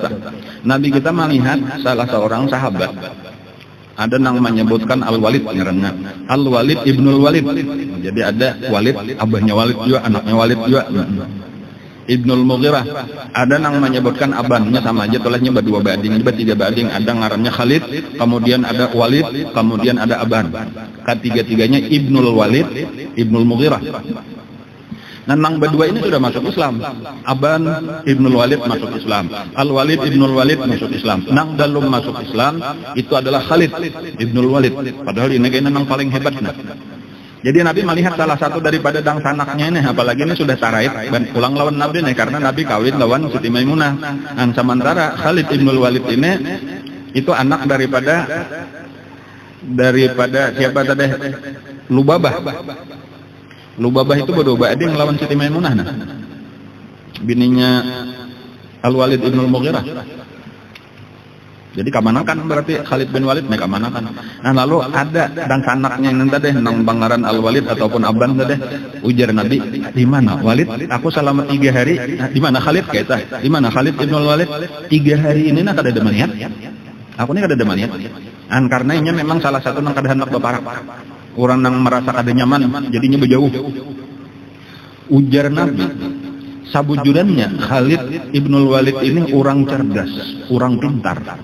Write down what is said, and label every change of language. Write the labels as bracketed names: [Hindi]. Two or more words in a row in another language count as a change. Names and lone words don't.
[Banjar] Nabi kita melihat salah seorang sahabat. Ada yang menyebutkan Al-Walid ngaranna. Al-Walid Ibnul Walid. Jadi ada Walid, abahnya Walid juga, anaknya Walid juga. Ibnul Mughirah. Ada yang menyebutkan abannya sama aja tolehnya berdua bading, tiga bading. Ada ngarannya Khalid, kemudian ada Walid, kemudian ada Aban. Ketiga-tiganya Ibnul Walid, Ibnul Mughirah. Nah, nang berdua ini sudah masuk Islam. Aban Ibnul Walid masuk Islam. Al-Walid Ibnul Walid masuk Islam. Nang dalem masuk Islam itu adalah Khalid Ibnul Walid. Padahal ini kayaknya nang paling hebat. Nah. Jadi Nabi melihat salah satu daripada dang sanaknya ini, apalagi ini sudah taraid dan pulang lawan Nabi nih, karena Nabi kawin lawan Siti Maimunah. Dan sementara Khalid Ibnul Walid ini itu anak daripada siapa tadi? Lubabah. Lubabah itu berdua bading lawan Siti Maimunah. Nah. Bininya Al-Walid Ibnul Mughirah. Jadi kamanakan berarti Khalid bin Walid mereka kamanakan. Nah lalu ada dan sanaknya yang tadi nang bangaran Al-Walid ataupun Aban tadi, ujar Nabi, di mana Walid? Aku selama 3 hari. Di mana Khalid kita? Di mana Khalid Ibnul Walid? 3 hari ini nak ada demaniat. Aku ini kada demaniat. Karena ini memang salah satu nang kada hendak beparak. Orang yang merasa kada nyaman jadinya berjauh. Ujar Nabi, sabujurannya Khalid Ibnul Walid ini orang cerdas, orang pintar.